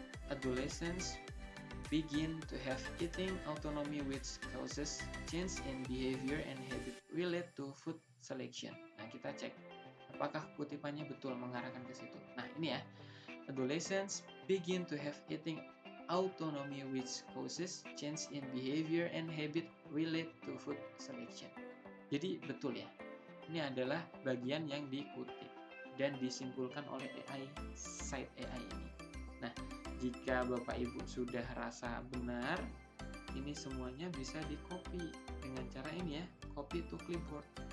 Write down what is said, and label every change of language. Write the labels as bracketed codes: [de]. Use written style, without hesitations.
[en] Adolescents begin to have eating autonomy which causes change in behavior and habit related to food selection. [id] Nah, kita cek apakah kutipannya betul mengarahkan ke situ. Nah, ini ya. [en] Adolescents begin to have eating autonomy which causes change in behavior and habit related to food selection. [id] Jadi betul ya. Ini adalah bagian yang dikutip dan disimpulkan oleh AI site AI ini. Nah, jika Bapak Ibu sudah rasa benar, ini semuanya bisa di-copy dengan cara ini ya, [en] copy to clipboard.